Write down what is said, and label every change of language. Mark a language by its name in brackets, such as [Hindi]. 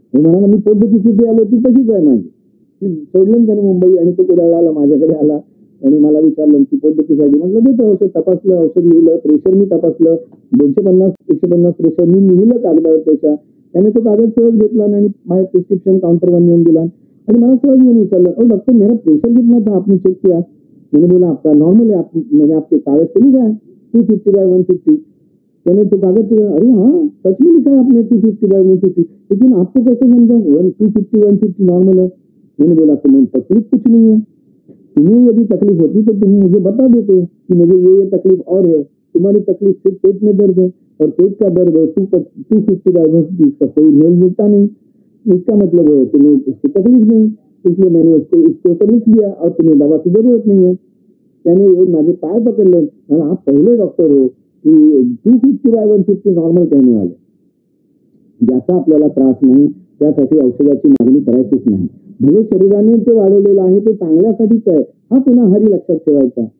[Marathi] मी म्हणाला मी पोटदुखीची आलो ती तशीच आहे माझी. ती सोडलं त्याने मुंबई आणि तो कुडाळला आला, माझ्याकडे आला आणि मला विचारलं की पोटदुखीसाठी. म्हटलं देतो औषध. तपासलं, औषध लिहिलं, प्रेशर मी तपासलं, 250-150 प्रेशर मी लिहिलं कागदावर त्याच्या. त्याने तो कागद सहज घेतला आणि माझ्या प्रिस्क्रिप्शन काउंटरवर नेऊन दिला आणि मला सहज येऊन विचारलं, [Hindi] डॉक्टर मेरा प्रेशर कितना था आपने चेक किया? मैंने बोला आपका नॉर्मल है, मैंने आपके कागज पे लिखा है 250/150. मैंने तो कागज पे, अरे हाँ सच में लिखा है आपने 250/150, लेकिन आपको कैसे समझा 250/150 नॉर्मल है? मैंने बोला तुम्हें तकलीफ कुछ नहीं है, तुम्हें यदि तकलीफ होती तो तुम मुझे बता देते कि मुझे ये तकलीफ और है. तुम्हारी तकलीफ सिर्फ पेट में दर्द है और पेट का दर्द है 250/150 का कोई मेल जुलता नहीं. इसका मतलब है तुम्हें उसकी तकलीफ नहीं, इसलिए मैंने उसके ऊपर लिख दिया और तुम्हें दवा की जरूरत नहीं है. [Marathi] त्याने येऊन माझे पाय पकडले. मला [Hindi] आप पहिले डॉक्टर हो की 250/150 नॉर्मल कहने वाले. [Marathi] ज्याचा आपल्याला त्रास नाही त्यासाठी औषधाची मागणी करायचीच नाही. भले शरीराने ते वाढवलेलं आहे ते चांगल्यासाठीच आहे, हा पुन्हा हरी लक्षात ठेवायचा.